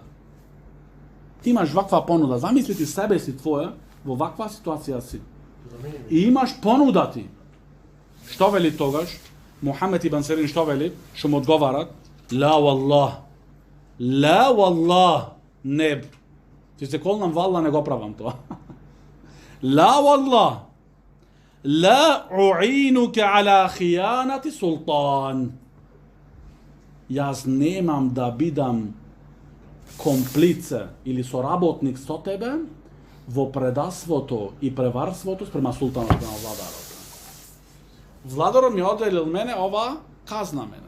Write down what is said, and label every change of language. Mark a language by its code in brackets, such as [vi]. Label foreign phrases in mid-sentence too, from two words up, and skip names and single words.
[mk] Ти имаш ваква понуда, замисли ти себе си твоја, во ваква ситуација си. И имаш понуда ти. Што вели тогаш? Мухамед ибн Сирин што вели? Што му одговарат? [ar] لا والله. لا والله. [mk] Не. Ти се колнам валла, не го правам тоа. [ar] لا والله. لا أعينك على خيانة السلطان. [mk] Јас немам да бидам комплице или соработник со тебе во предавството и преварството спрема султанот на владарот. Владарот ми оделил мене ова казна мене.